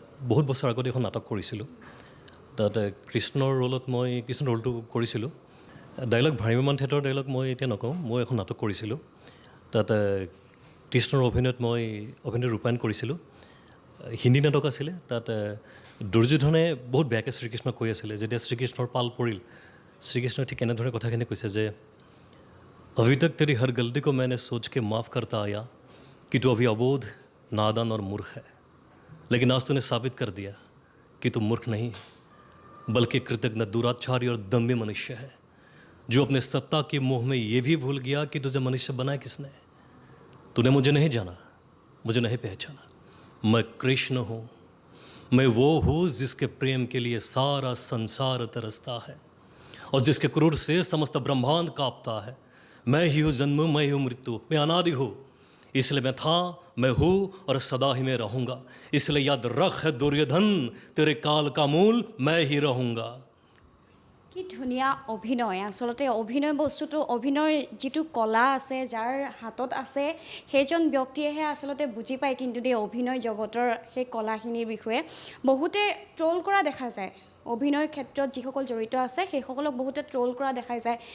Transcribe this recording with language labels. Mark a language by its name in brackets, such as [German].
[Assamese] বহুত বছৰ আগতে এখন নাটক কৰিছিলোঁ, তাতে কৃষ্ণৰ ৰোলটো কৰিছিলোঁ। ডাইলগ ভ্ৰাম্যমান থিয়েটাৰৰ ডাইলগ মই এতিয়া নকওঁ। মই এখন নাটক কৰিছিলোঁ, তাতে কৃষ্ণৰ অভিনয়ত ৰূপায়ণ কৰিছিলোঁ। হিন্দী নাটক আছিলে। তাত দুৰ্যোধনে বহুত বেয়াকৈ শ্ৰীকৃষ্ণক কৈ আছিলে। যেতিয়া শ্ৰীকৃষ্ণৰ পাল পৰিল, শ্ৰীকৃষ্ণই ঠিক এনেধৰণে কথাখিনি কৈছে যে [Hindi] अभी तक तेरी हर गलती को मैंने सोच के माफ़ करता आया कि तू अभी अबोध, नादान और मूर्ख है, लेकिन आज तूने साबित कर दिया कि तू मूर्ख नहीं बल्कि कृतज्ञ, दुराचारी और दम्भी मनुष्य है, जो अपने सत्ता के मोह में ये भी भूल गया कि तुझे मनुष्य बनाया किसने। तूने मुझे नहीं जाना, मुझे नहीं पहचाना। मैं कृष्ण हूँ, मैं वो हूँ जिसके प्रेम के लिए सारा संसार तरसता है और जिसके क्रूर से समस्त ब्रह्मांड कांपता है। मैं ही हूँ जन्म, मैं ही हूँ मृत्यु, मैं अनादि हूँ, इसलिए मैं था, मैं हूँ और सदा ही मैं रहूँगा। इसलिए याद रख है दुर्योधन, तेरे काल का मूल मैं ही रहूँगा। [Assamese] কি ধুনীয়া অভিনয়! আচলতে অভিনয় বস্তুটো, অভিনয়ৰ যিটো কলা আছে, যাৰ হাতত আছে সেইজন ব্যক্তিয়েহে আচলতে বুজি পায়। কিন্তু দেই অভিনয় জগতৰ সেই কলাখিনিৰ বিষয়ে বহুতে ট্ৰল কৰা দেখা যায়। অভিনয়ৰ ক্ষেত্ৰত যিসকল জড়িত আছে সেইসকলক বহুতে ট্ৰল কৰা দেখা যায়।